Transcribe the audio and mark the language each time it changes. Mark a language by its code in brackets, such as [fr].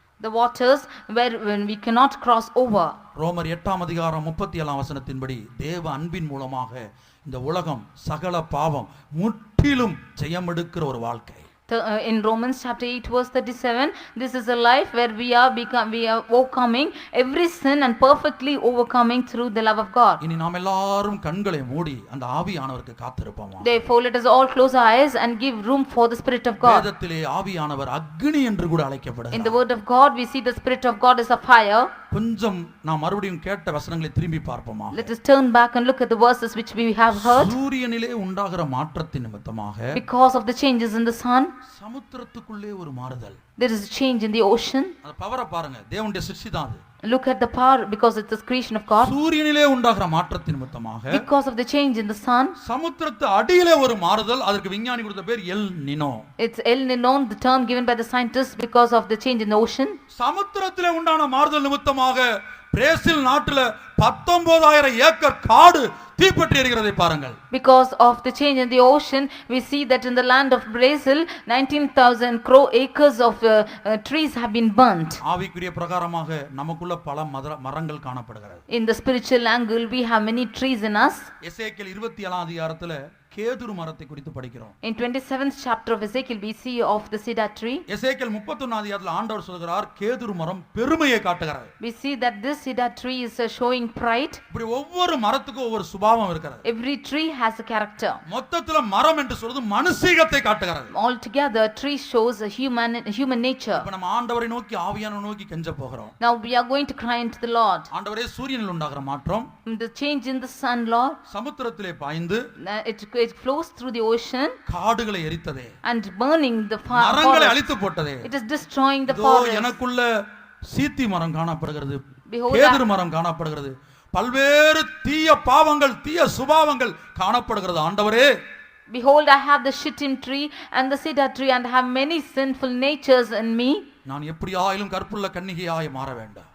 [en] the waters where when we cannot cross over. [ta] ரோமர் 8ஆம் அதிகாரம் 37ஆம் வசனத்தின்படி தேவ அன்பின் மூலமாக இந்த உலகம் சகல பாவம் முற்றிலும் ஜெயமெடுக்கிற ஒரு வாழ்க்கை. [en] In Romans chapter 8 verse 37, this is a life where we are overcoming every sin and perfectly overcoming through the love of God. [ta] இனி நாம் எல்லாரும் கண்களை மூடி அந்த ஆவியானவருக்கு காத்திருப்போம். [en] Therefore let us all close our eyes and give room for the spirit of God. [ta] வேதத்திலே ஆவியானவர் அக்னி என்று கூட அழைக்கப்படுகிறார். [en] In the word of God we see the spirit of God is a fire. [ta] கொஞ்சம் நாம் மறுபடியும் கேட்ட வசனங்களை திரும்பி பார்ப்போமா? [en] Let us turn back and look at the verses which we have heard. [ta] சூரியனிலே உண்டாகிற மாற்றத்தின் நிமித்தமாக, [en] because of the changes in the sun, [ta] சமுத்திரத்துக்குள்ளே ஒரு மாறுதல், [en] there is a change in the ocean. [ta] அந்த பவரை பாருங்க, தேவனுடைய சிருஷ்டி தான் அது. [en] Look at the power because it's the creation of God. [ta] சூரியனிலே உண்டாகிற மாற்றத்தின் நிமித்தமாக, [en] because of the change in the sun, [ta] சமுத்திரத்து அடியிலே ஒரு மாறுதல். அதற்கு விஞ்ஞானி கொடுத்த பேர் El Nino. [en] It's El Nino, the term given by the scientists because of the change in the ocean. [ta] சமுத்திரத்திலே உண்டான மாறுதல் நிமித்தமாக பிரேசில் நாட்டில் 19,000 ஏக்கர் காடு தீப்பற்றி எரிகிறதை பாருங்கள். [en] Because of the change in the ocean, we see that in the land of Brazil, 19,000 acres of trees have been burnt. [ta] ஆவிக்குரிய பிரகாரமாக நமக்குள்ள பல மரங்கள் காணப்படுகிறது. [en] In the spiritual angle, we have many trees in us. [ta] எசேக்கியேல் 27 அதிகாரத்துல கேதுரு மரத்தை குறித்து படிக்கிறோம். [en] In 27th chapter of Ezekiel, we see of the cedar tree. [ta] எசேக்கியேல் 31 அதிகாரத்துல ஆண்டவர் சொல்கிறார் கேதுரு மரம் பெருமையை காட்டுகிறது. [en] We see that this cedar tree is showing pride. [ta] இப்படி ஒவ்வொரு மரத்துக்கும் ஒவ்வொரு சுபாவம் இருக்கிறது. [en] Every tree has a character. [ta] மொத்தத்துல மரம் என்று சொல்றது மனுஷீகத்தை காட்டுகிறது. [en] Altogether, tree shows a human nature. [ta] இப்ப நம்ம ஆண்டவரை நோக்கி ஆவியானவரை நோக்கி கெஞ்ச போகிறோம். [en] Now we are going to cry unto the Lord. [ta] ஆண்டவரே சூரியனில் உண்டாகிற மாற்றம், [en] The change in the sun, Lord, [ta] சமுத்திரத்திலே பாய்ந்து [en] it flows through the ocean [ta] காடுகளை எரித்ததே, [en] and burning the [ta] மரங்களை [en] forest. [ta] அழித்து போட்டதே. [en] It is destroying the [ta] இதோ [en] forest. [ta] எனக்குள்ள சீத்தி மரம் காணப்படுகிறது, [en] Behold, [ta] கேதுரு மரம் காணப்படுகிறது, பல்வேறு தீய பாவங்கள் தீய சுபாவங்கள் காணப்படுகிறது. ஆண்டவரே, [en] Behold, I have the shittim tree and the cedar tree and have many sinful natures in me. [ta] நான் எப்படியாயிலும் கற்புள்ள கன்னிகையாய் மாற வேண்டும்.